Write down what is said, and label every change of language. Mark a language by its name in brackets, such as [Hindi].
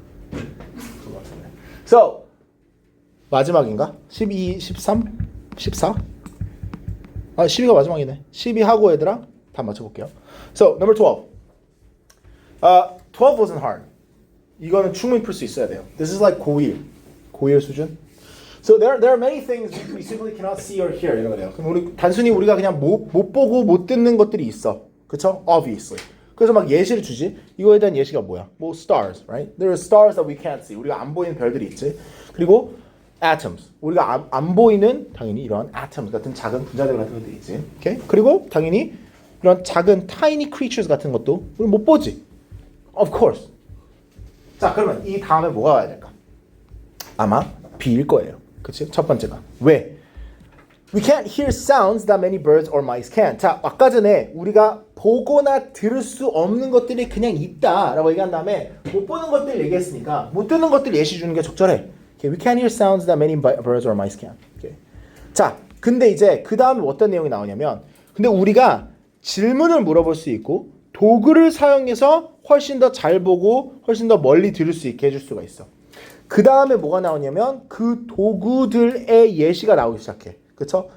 [Korean] 그거 같은데. So 마지막인가? 12, 13, 14? 아 12가 마지막이네. 12하고 얘들아 다 맞춰볼게요. [English] So number 12. 12 wasn't hard. [Korean] 이거는 충분히 풀 수 있어야 돼요. [English] This is like [Korean] 고1 수준. [English] So there are many things we simply cannot see or hear [Korean] 이런 거예요. 그럼 단순히 우리가 그냥 못 보고 못 듣는 것들이 있어. 그렇죠? Obviously. 그래서 막 예시를 주지. 이거에 대한 예시가 뭐야? [English] 뭐 stars, right? There are stars that we can't see. [Korean] 우리가 안 보이는 별들이 있지. 그리고 atoms. 우리가 안 보이는 당연히 이런 atoms 같은 작은 분자들 같은 것들이 있지. 오케이? 그리고 당연히 이런 작은 [English] tiny creatures [Korean] 같은 것도 우리 못 보지. [English] Of course. [Korean] 자, 그러면 이 다음에 뭐가 와야 될까? 아마 B일 거예요. 그치? 첫 번째가. 왜? [English] We can't hear sounds that many birds or mice can. [Korean] 자, 아까 전에 우리가 보거나 들을 수 없는 것들이 그냥 있다라고 얘기한 다음에 못 보는 것들 얘기했으니까 못 듣는 것들 예시 주는 게 적절해. [English] Okay, we can't hear sounds that many birds or mice can. Okay. [Korean] 자, 근데 이제 그 다음에 어떤 내용이 나오냐면 근데 우리가 질문을 물어볼 수 있고 도구를 사용해서 훨씬 더 잘 보고 훨씬 더 멀리 들을 수 있게 해줄 수가 있어. 그 다음에 뭐가 나오냐면 그 도구들의 예시가 나오기 시작해. 그쵸?